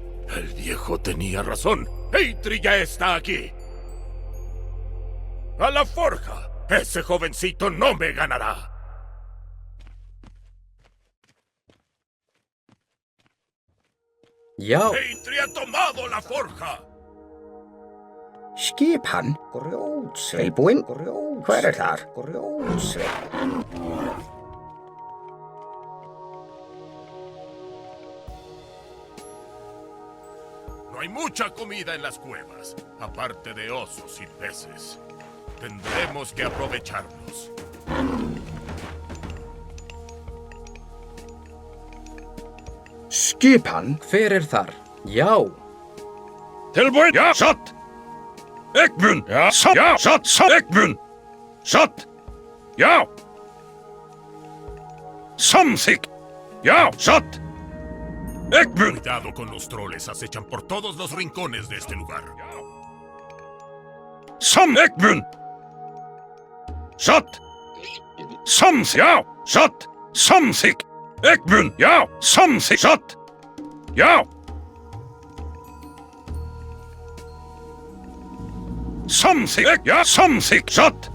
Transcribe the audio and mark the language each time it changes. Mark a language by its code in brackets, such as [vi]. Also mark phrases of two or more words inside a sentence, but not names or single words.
[es] El viejo tenía razón. Eitri ya está aquí. ¡A la forja! Ese jovencito no me ganará. [is] Já, [es] Eitri ha tomado la forja. [is] Skip hann. Grjótsveinn. Tilbúinn. Hver þar? Grjótsveinn. [es] No hay mucha comida en las cuevas, aparte de osos y peces. Tendremos que aprovecharlos. [is] Skip hann. hver þar? Já, Tilbúinn. Já, satt. Ekmun. Já, satt. Já, satt. Ekmun. Satt. Já. Samþykkt. Já, satt. Ekmun. [es] Cuidado con los troles, acechan por todos los rincones de este lugar. [is] Ekmun. Satt. Já, satt. Samþykkt. Ekmun. Já, samþykkt. Satt. Já. Samþykkt. Já, samþykkt. Satt.